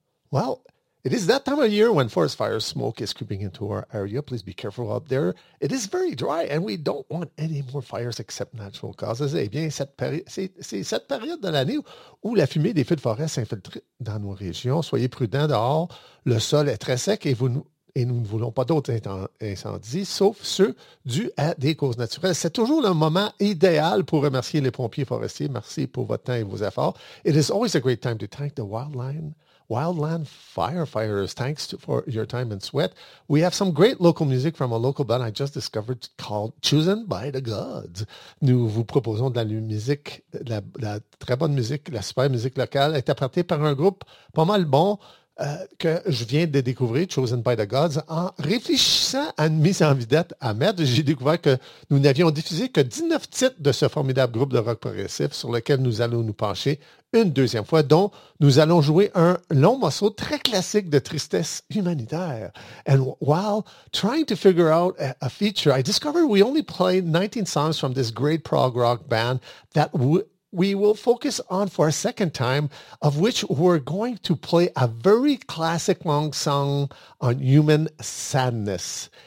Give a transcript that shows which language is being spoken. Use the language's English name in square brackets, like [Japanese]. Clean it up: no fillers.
[English] Well, it is that time of year when forest fire smoke is creeping into our area. Please be careful out there. It is very dry and we don't want any more fires except natural causes. [French] Eh bien, c'est cette période de l'année où la fumée des feux de forêt s'infiltre dans nos régions. Soyez prudents dehors. Le sol est très sec et nous ne voulons pas d'autres incendies, sauf ceux dus à des causes naturelles. C'est toujours le moment idéal pour remercier les pompiers forestiers. Merci pour votre temps et vos efforts. [English] It is always a great time to thank the Wildland Firefighters, thanks for your time and sweat. We have some great local music from a local band I just discovered called Chosen by the Gods. [French] Nous vous proposons de la musique, la très bonne musique, la super musique locale, interprétée par un groupe pas mal bon que je viens de découvrir, Chosen by the Gods. En réfléchissant à une mise en vedette à mettre, j'ai découvert que nous n'avions diffusé que 19 titres de ce formidable groupe de rock progressif sur lequel nous allons nous pencher une deuxième fois, dont nous allons jouer un long morceau très classique de tristesse humanitaire. [English] And while trying to figure out a feature, I discovered we only played 19 songs from this great prog rock band that we will focus on for a second time, of which we're going to play a very classic long song on human sadness.